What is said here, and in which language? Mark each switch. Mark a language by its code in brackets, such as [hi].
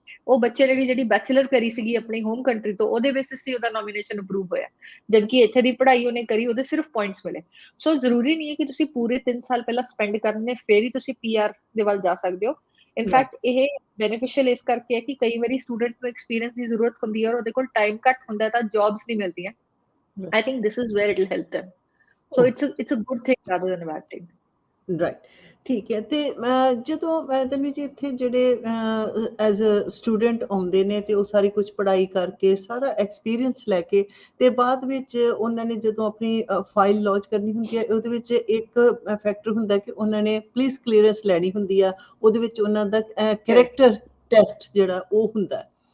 [pa] ਉਹ ਬੱਚੇ ਨੇ ਵੀ ਜਿਹੜੀ ਬੈਚਲਰ ਕਰੀ ਸੀਗੀ ਆਪਣੀ ਹੋਮ ਕੰਟਰੀ ਤੋਂ, ਉਹਦੇ ਬੇਸਿਸ ਤੇ ਉਹਦਾ ਨੋਮੀਨੇਸ਼ਨ ਅਪਰੂਵ ਹੋਇਆ, ਜਦਕਿ ਇੱਥੇ ਦੀ ਪੜ੍ਹਾਈ ਉਹਨੇ ਕਰੀ, ਉਹਦੇ ਸਿਰਫ ਪੁਆਇੰਟਸ ਮਿਲੇ। ਸੋ ਜ਼ਰੂਰੀ ਨਹੀਂ ਹੈ ਕਿ ਤੁਸੀਂ ਪੂਰੇ 3 ਸਾਲ ਪਹਿਲਾਂ ਸਪੈਂਡ ਕਰਨੇ ਫਿਰ ਹੀ ਤੁਸੀਂ PR ਦੇ ਵੱਲ ਜਾ ਸਕਦੇ ਹੋ। ਇਨਫੈਕਟ ਇਹ ਬੈਨੀਫੀਸ਼ੀਅਲ ਇਸ ਕਰਕੇ ਹੈ ਕਿ ਕਈ ਵਾਰੀ ਸਟੂਡੈਂਟ ਨੂੰ ਐਕਸਪੀਰੀਅੰਸ ਦੀ ਜ਼ਰੂਰਤ ਹੁੰਦੀ ਹੈ ਔਰ ਉਹਦੇ ਕੋਲ ਟਾਈਮ ਘੱਟ ਹੁੰਦਾ ਤਾਂ ਜੌਬਸ ਨਹੀਂ ਮਿਲਦੀਆਂ। [en] I think this is where it will help them. So it's a good thing rather than a bad thing. [pa] Right, ਠੀਕ ਹੈ। ਤੇ ਜਦੋਂ ਤਨਵੀ ਜੀ ਇੱਥੇ ਜਿਹੜੇ ਐਜ਼ ਅ ਸਟੂਡੈਂਟ ਆਉਂਦੇ ਨੇ ਤੇ ਉਹ ਸਾਰੀ ਕੁਝ ਪੜ੍ਹਾਈ ਕਰਕੇ, ਸਾਰਾ ਐਕਸਪੀਰੀਅੰਸ ਲੈ ਕੇ, ਤੇ ਬਾਅਦ ਵਿੱਚ ਉਹਨਾਂ ਨੇ ਜਦੋਂ ਆਪਣੀ ਫਾਈਲ ਲੌਂਚ ਕਰਨੀ ਹੁੰਦੀ ਹੈ, ਉਹਦੇ ਵਿੱਚ ਇੱਕ ਫੈਕਟਰ ਹੁੰਦਾ ਕਿ ਉਹਨਾਂ ਨੇ ਪੁਲਿਸ ਕਲੀਅਰੈਂਸ ਲੈਣੀ ਹੁੰਦੀ ਆ, ਉਹਦੇ ਵਿੱਚ ਉਹਨਾਂ ਦਾ ਕਰੈਕਟਰ ਟੈਸਟ ਜਿਹੜਾ ਉਹ ਹੁੰਦਾ,